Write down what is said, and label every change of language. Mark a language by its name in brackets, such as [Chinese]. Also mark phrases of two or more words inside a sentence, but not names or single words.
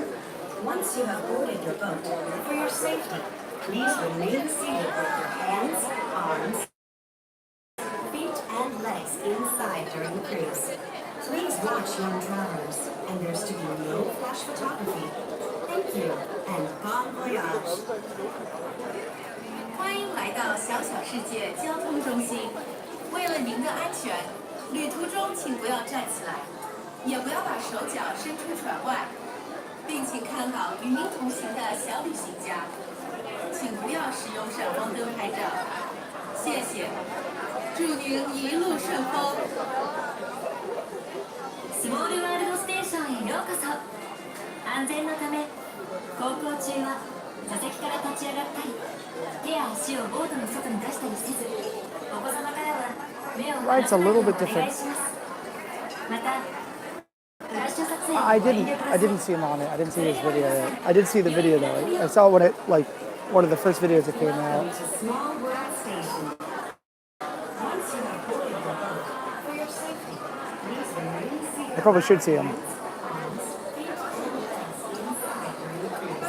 [English] Once you have boarded your boat, for your safety, please remain seated with your hands, arms, legs inside during the cruise. Please watch young travelers, and there's to be no flash photography. Thank you, and [French] bon voyage. [Chinese] 欢迎来到小小世界交通中心。为了您的安全，旅途中请不要站起来，也不要把手脚伸出船外，并请看好与您同行的小旅行家。请不要使用闪光灯拍照，谢谢。祝您一路顺风。 [Japanese] スモールワールドステーションへようこそ。安全のため、航行中は座席から立ち上がったり、手や足をボートの外に出したりせず、お子様からは目を離 [English] Ride's [Japanese] さ [English] a [Japanese] ないよ [English] little [Japanese] う [English] bit [Japanese] お願 [English] different. [Japanese] いします。また、フラッシュ撮影を [English] I [Japanese] ご遠 [English] didn't [Japanese] 慮くだ [English] I [Japanese] さい。 [English] didn't see him on it. I didn't see his video yet. I did see the video though. I saw when it like one of the first videos that came out. Small World Station. Once you have boarded the boat, for your safety, please remain seated. I probably should see him. Arms, feet, and legs inside during the cruise.